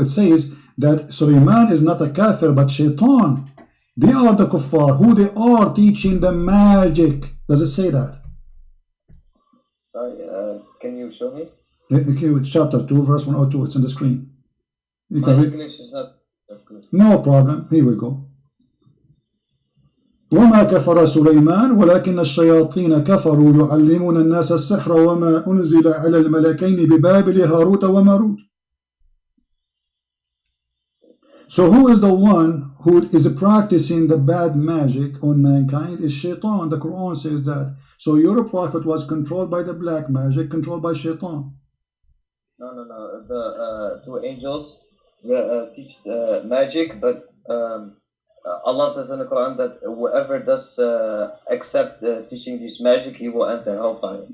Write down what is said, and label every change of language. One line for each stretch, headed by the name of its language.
English: It says that Sulaiman is not a kafir, but shaitan. They are the kuffar, who they are teaching the magic. Does it say that? Sorry, can you show me? Okay, with chapter 2, verse 102. It's on the screen. You My can read. English is not that good. No problem. Here we go.
Arabic: وما كفر سليمان ولكن الشياطين كفروا يعلمون الناس السحر وما أنزل على الملكين ببابل هاروت وماروت.
English: So who is the one who is practicing the bad magic on mankind? Is shaitan. The Quran says that. So your prophet was controlled by the black magic, controlled by shaitan. No. The two angels teach magic, but Allah says in the Quran that whoever does accept teaching this magic, he will enter hellfire.